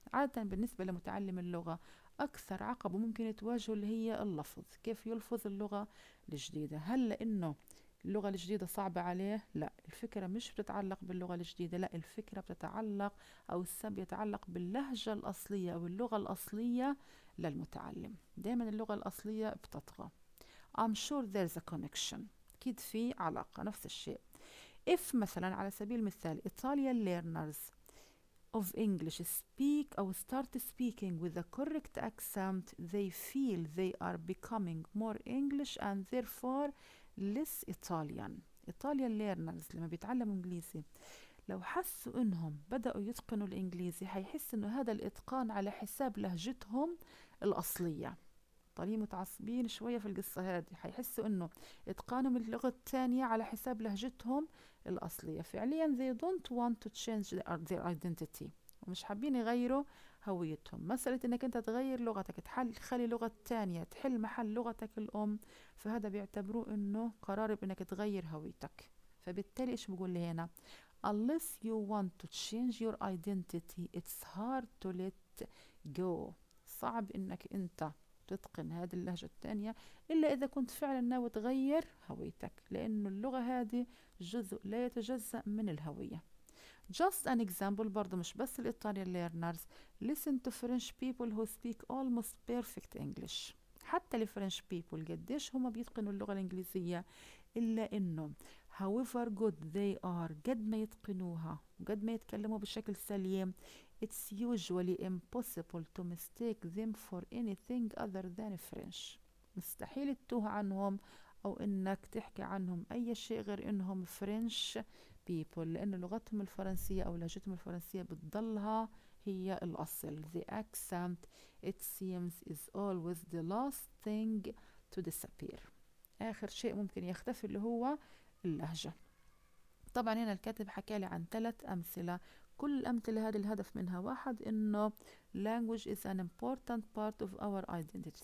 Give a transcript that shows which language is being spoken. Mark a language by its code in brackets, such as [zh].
[ar] عادة بالنسبة لمتعلم اللغة أكثر عقبة ممكن تواجهه اللي هي اللفظ، كيف يلفظ اللغة الجديدة. هل لأنه اللغة الجديدة صعبة عليه؟ لا، الفكرة مش بتتعلق باللغة الجديدة، لا الفكرة بتتعلق أو السبب يتعلق باللهجة الأصلية أو اللغة الأصلية للمتعلم. دائما اللغة الأصلية بتطغى. [en] I'm sure there's a connection، [ar] أكيد في علاقة. نفس الشيء [en] if [ar] مثلا على سبيل المثال [en] Italian learners of English speak [ar] أو [en] start speaking with a correct accent they feel they are becoming more English and therefore less Italian. [ar] Italian learners لما بيتعلموا إنجليزي لو حسوا إنهم بدأوا يتقنوا الإنجليزي حيحس إنه هذا الإتقان على حساب لهجتهم الأصلية. طالعين متعصبين شوية في القصة هذه، حيحسوا إنه إتقانهم اللغة الثانية على حساب لهجتهم الأصلية. [en] فعليا they don't want to change their identity، [ar] ومش حابين يغيروا هويتهم. مسألة إنك أنت تغير لغتك تخلي لغة تانية تحل محل لغتك الأم، فهذا بيعتبروه إنه قرار بإنك تغير هويتك. فبالتالي إيش بقول لي هنا؟ [en] unless you want to change your identity it's hard to let go. [ar] صعب إنك أنت تتقن هذه اللهجة الثانية إلا إذا كنت فعلا ناوي تغير هويتك، لأنه اللغة هذه جزء لا يتجزأ من الهوية. [en] Just an example، [ar] برضو مش بس الإيطاليان [en] learners listen to French people who speak almost perfect English. [ar] حتى الفرنش people قديش هم بيتقنوا اللغة الإنجليزية، إلا إنه [en] however good they are [ar] قد ما يتقنوها وقد ما يتكلموا بشكل سليم [en] it's usually impossible to mistake them for anything other than French. [ar] مستحيل تتوه عنهم أو إنك تحكي عنهم أي شيء غير إنهم French people، لأن لغتهم الفرنسية أو لهجتهم الفرنسية بتضلها هي الأصل. [en] The accent it seems is always the last thing to disappear. [ar] آخر شيء ممكن يختفي اللي هو اللهجة. طبعا هنا الكاتب حكى لي عن 3 أمثلة، كل الأمثلة هذه الهدف منها واحد، إنه [en] language is an important part of our identity.